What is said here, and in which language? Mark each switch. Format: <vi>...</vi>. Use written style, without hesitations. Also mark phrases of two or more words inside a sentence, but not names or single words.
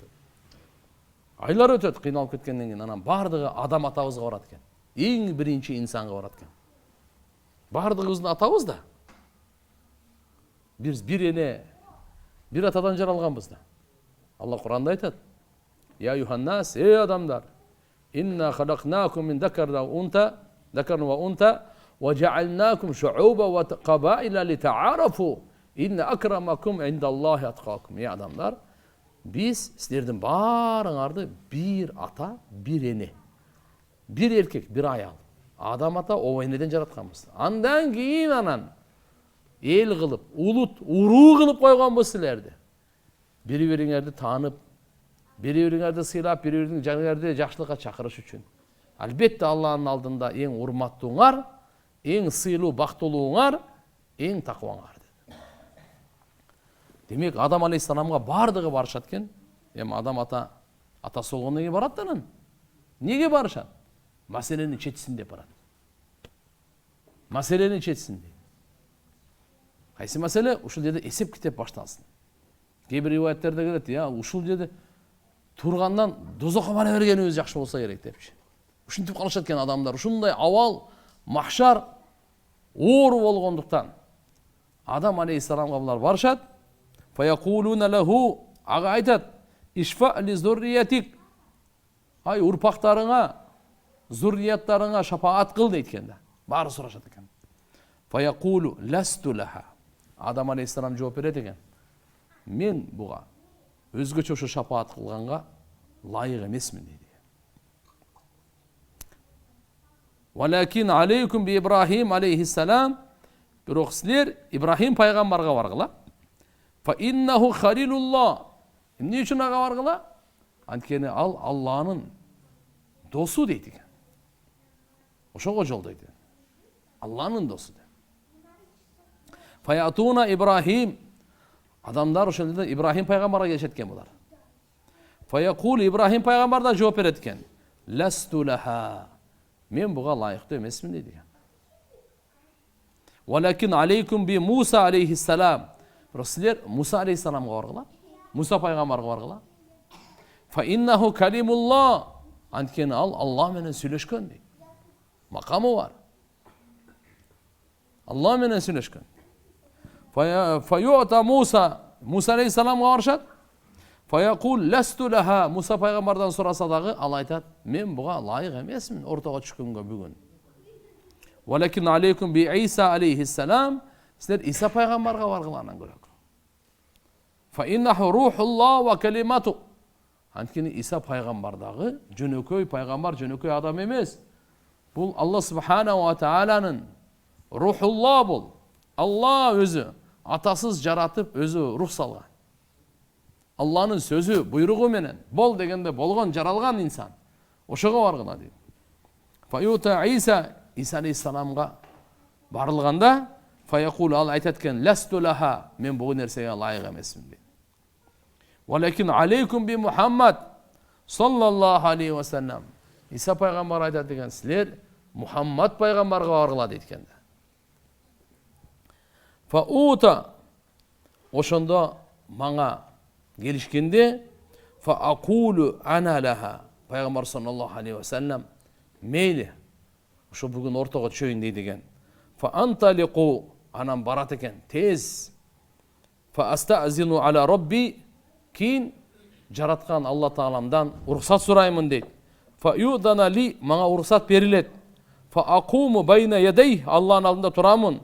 <ky>Айлар өтөт кыйналып кеткенден кийин анан бардыгы адам атабызга барат экен. Эң биринчи инсанга барат экен. Бардыгыбыздын атабыз да. Биз бир эне, бир атадан жаралганбыз да. Алла Куранда айтат.</ky> <ar>يا أيها الناس,</ar> <ky>эй адамдар,</ky> <ar>إنا خلقناكم من ذكر وأنثى وجعلناكم شعوبا وقبائل لتعارفوا. إن أكرمكم عند الله أتقاكم.</ar> <ky>Я адамдар, биз силерден бараңарды бир ата, бир эне, бир эркек, бир аял. Адам ата о энеден жаратканбыз. Андан кийин анан эл кылып, улут, уру кылып койгонбуз силерди. Бири-бириңерди таанып, бири-бириңерди сыйлап, бири-бириңерди жаныңерди жакшылыкка чакырыш үчүн. Албетте Аллахтын алдында эң урматтууңар, эң сыйлуу, бактылууңар, эң такыбаңар. Демек Адам алейхиссаламга бардыгы барышат экен. Эми Адам атасы болгондон кийин барат да анан. Неге барышат? Маселени чечсин деп барат. Маселени чечсин дейт. Кайсы маселе? Ушул жерде эсеп китеп башталсын. Кээ бир риwayatтерде келет, я ушул жерде тургандан дозокко бара бергенибиз жакшы болсо керек депчи. Ушинтип калышат экен адамдар. Ушундай авал, махшар оор болгондуктан Адам алейхиссаламга булар барышат.</ky> <ar>فيقولون له,</ar> <ky>ага айтат,</ky> <ar>اشفع لذريتك.</ar> <ky>Ай урпактарыңа, зуррияттарыңа шафаат кыл дейт экен да. Баары сурашат экен.</ky> <ar>فيقول لست لها.</ar> <ky>Адам алейхиссалам жооп берет экен. Мен буга өзгөчө ошо шафаат кылганга лайык эмесмин дейт.</ky> <ar>ولكن عليكم بإبراهيم عليه السلام.</ar> <ky>Бирок силер Ибрахим пайгамбарга баргыла.</ky> <ar>فإنه خليل الله.</ar> <ky>Эмне үчүн ага баргыла? Анткени ал Алланын досу дейт экен. Ошого жолдойт. Алланын досу.</ky> <ar>فيأتون إبراهيم.</ar> <ky>Адамдар ошол жерде Ибрахим пайгамбарга келишет экен булар. Фаякул Ибрахим пайгамбар да жооп берет экен.</ky> <ar>لست لها.</ar> <ky>Мен буга лайыктуу эмесмин дейт экен.</ky> <ar>ولكن عليكم بموسى عليه السلام.</ar> <ky>Силер Муса алейхиссаламга баргыла. Муса пайгамбарга баргыла.</ky> <ar>فإنه كليم الله.</ar> <ky>Анткени ал Аллах менен сүйлөшкөн дейт. Макамы бар. Аллах менен сүйлөшкөн.</ky> <ar>فيأتون</ar> <ky>Муса алейхиссаламга барышат.</ky> <ar>فيقول لست لها.</ar> <ky>Муса пайгамбардан сураса дагы ал айтат, мен буга лайык эмесмин ортого түшкөнгө бүгүн.</ky> <ar>ولكن عليكم بعيسى عليه السلام.</ar> <ky>Силер Иса пайгамбарга баргыларынан көрөк.</ky> <ar>فإنه روح الله وكلمته.</ar> <ky>Анткени Иса пайгамбардагы жөнөкөй пайгамбар, жөнөкөй адам эмес. Бул Алла</ky> <ar>سبحانه و</ar> <ky>тааланын рухуллах бул. Алла өзү атасыз жаратып, өзү рух салган. Алланын сөзү, буйругу менен бол дегенде болгон, жаралган инсан. Ошого баргыла дейт. Фаюта Иса алейхиссаламга барылганда, фаякул ал айтат экен:</ky> <ar>"لست لها,</ar> <ky>мен бул нерсеге лайык эмесмин" дейт.</ky> <ar>ولكن عليكم بمحمد صلى الله عليه وسلم.</ar> <ky>Иса пайгамбар айтат экен: "Силер Мухаммад пайгамбарга баргыла" дейт экен. Фаута ошондо мага келишкенде,</ky> <ar>فأقول أنا لها.</ar> <ky>Пайгамбар</ky> <ar>صلى الله عليه وسلم</ar> <ky>мейли ошо бүгүн ортого түшөйүн дейт экен. Фаанталику, анан барат экен тез.</ky> <ar>فأستأذن على ربي,</ar> <ky>кийин жараткан Алла тааламдан уруксат сураймын дейт.</ky> <ar>فيؤذن لي,</ar> <ky>мага уруксат берилет.</ky> <ar>فأقوم بين يديه,</ar> <ky>Алланын алдында турамын.</ky>